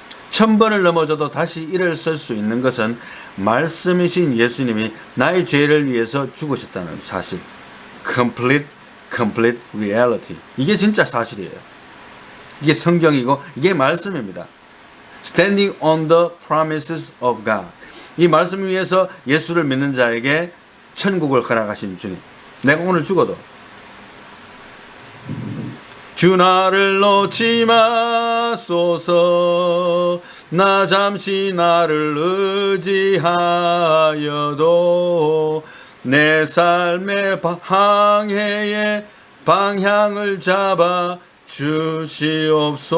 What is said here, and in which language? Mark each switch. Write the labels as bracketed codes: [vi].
[ko] 1000번을 넘어져도 다시 일어설 수 있는 것은 말씀이신 예수님이 나의 죄를 위해서 죽으셨다는 사실. [en] complete reality. [ko] 이게 진짜 사실이에요. 이게 성경이고 이게 말씀입니다. [en] Standing on the promises of God. [ko] 이 말씀 위에서 예수를 믿는 자에게 천국을 허락하신 주님. 내가 오늘 죽어도 주 나를 놓지 마소서 나 잠시 나를 의지하여도 내 삶의 항해의 방향을 잡아 주시옵소서.